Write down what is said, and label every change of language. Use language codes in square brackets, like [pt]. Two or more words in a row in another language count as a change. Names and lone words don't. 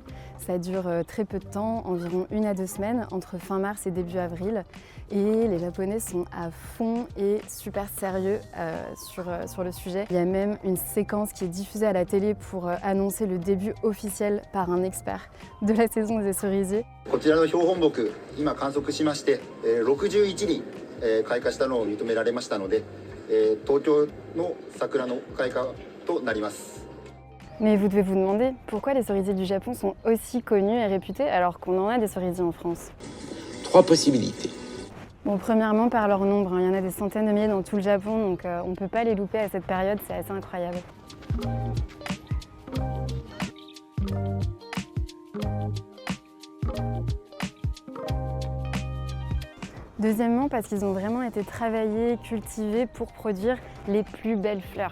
[fr] Ça dure très peu de temps, environ 1 à 2 semaines, entre fin mars et début avril. Et les Japonais sont à fond et super sérieux sur le sujet. Il y a même une séquence qui est diffusée à la télé pour annoncer le début officiel par un expert de la saison des cerisiers. [ja] こちらの標本木、今観測しまして、61輪、開花したのを認められましたので、東京の桜の開花となります。 [fr] Mais vous devez vous demander pourquoi les cerisiers du Japon sont aussi connus et réputés alors qu'on en a des cerisiers en France. 3 possibilités. Bon, premièrement par leur nombre, il y en a des centaines de milliers dans tout le Japon, donc on ne peut pas les louper à cette période, c'est assez incroyable. Deuxièmement, parce qu'ils ont vraiment été travaillés, cultivés pour produire les plus belles fleurs.